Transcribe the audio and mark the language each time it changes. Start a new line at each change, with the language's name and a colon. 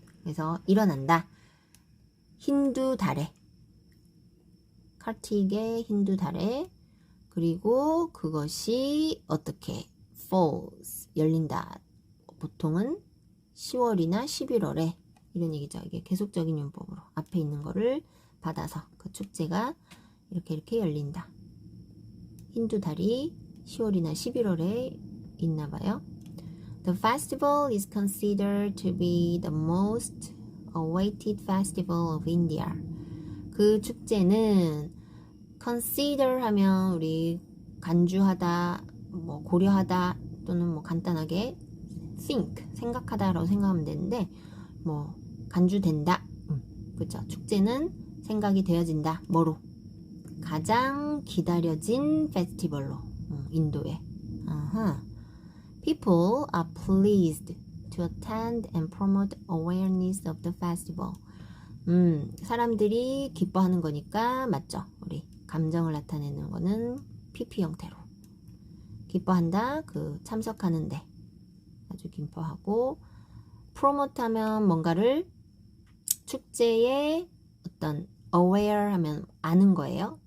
Korean: 그래서 일어난다. 힌두 달에 카틱의 힌두 달에 그리고 그것이 어떻게 falls 열린다. 보통은 10월이나 11월에 이런 얘기죠. 이게 계속적인 문법으로 앞에 있는 거를 받아서 그 축제가 이렇게 열린다. 힌두 달이 10월이나 11월에 있나 봐요.
English: The festival is considered to be the most awaited festival of India.
Korean: 그 축제는 consider 하면 우리 간주하다, 뭐 고려하다 또는 뭐 간단하게 think, 생각하다라고 생각하면 되는데 뭐 간주된다. 그렇죠. 축제는 생각이 되어진다. 뭐로? 가장 기다려진 페스티벌로. 인도에.
English: People are pleased to attend and promote awareness of the festival.
Korean: 사람들이 기뻐하는 거니까 맞죠? 우리 감정을 나타내는 거는 PP 형태로. 기뻐한다. 그 참석하는데 아주 기뻐하고 promote 하면 뭔가를 축제에 어떤 aware 하면 아는 거예요.